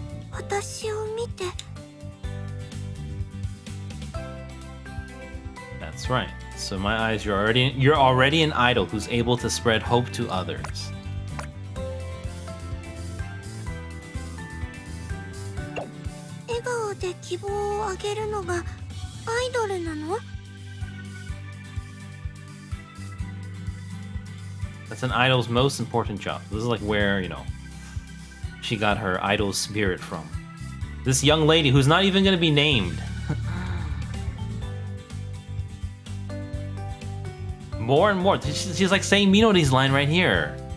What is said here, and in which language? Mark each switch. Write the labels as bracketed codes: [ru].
[ja] 私を見て。 [en] That's right. So in my eyes, you're already an idol who's able to spread hope to others. [ja] 笑顔で希望をあげるのがアイドルなの？ [en] That's an idol's most important job. This is like where, she got her idol spirit from. This young lady who's not even going to be named. More and more. She's like saying Minori's line right here.